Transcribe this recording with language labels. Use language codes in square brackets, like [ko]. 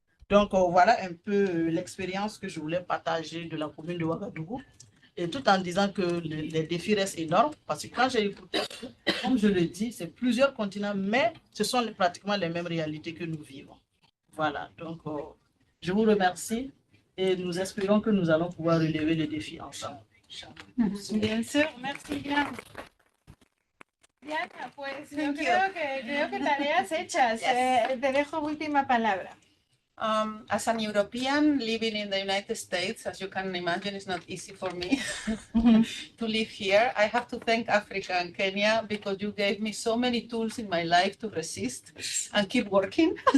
[fr] Donc, voilà un peu l'expérience que je voulais partager de la commune de Ouagadougou, et tout en disant que les défis restent énormes, parce que quand j'ai écouté, comme je le dis, c'est plusieurs continents, mais ce sont pratiquement les mêmes réalités que nous vivons. Voilà, donc je vous remercie et nous espérons que nous allons pouvoir relever les défis ensemble. Bien sûr, merci bien. [es] Diana, pues yo creo que tareas hechas. [en] Yes. [es] Te dejo última palabra. [en] As an European living in the United States, as you can imagine, it's not easy for me to live here. I have to thank Africa and Kenya because you gave me so many tools in my life to resist and keep working.